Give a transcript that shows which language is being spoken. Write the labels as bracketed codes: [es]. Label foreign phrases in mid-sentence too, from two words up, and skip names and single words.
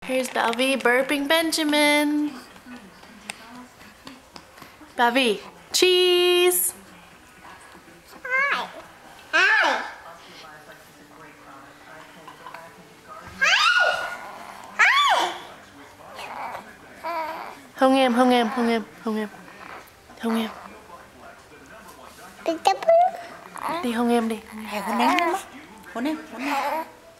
[en] Here's Bellevy burping Benjamin. Bellevy, cheese. Hi. Hi. [vi] Hôn em, hôn em, hôn em, hôn em. Hôn em. Đi hôn em đi. Hôn em, hôn em.